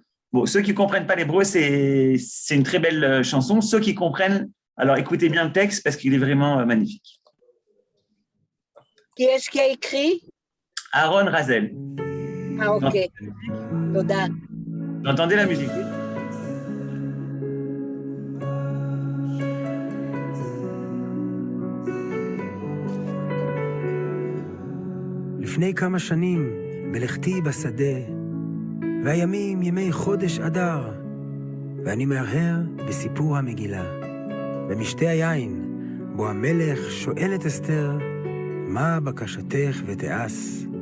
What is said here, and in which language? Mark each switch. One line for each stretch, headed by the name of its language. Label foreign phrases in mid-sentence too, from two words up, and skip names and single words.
French: Bon, ceux qui ne comprennent pas l'hébreu, c'est une très belle chanson. Ceux qui comprennent, alors écoutez bien le texte parce qu'il est vraiment magnifique. Qui est-ce qui a écrit? Aaron Razel. Ah, ok. Toda. Vous entendez la musique?
Hebrew: לפני כמה שנים בלכתי בשדה והימים ימי חודש אדר ואני מהרהר בסיפור המגילה במשתה היין בו המלך שואל את אסתר מה בקשתך ותעש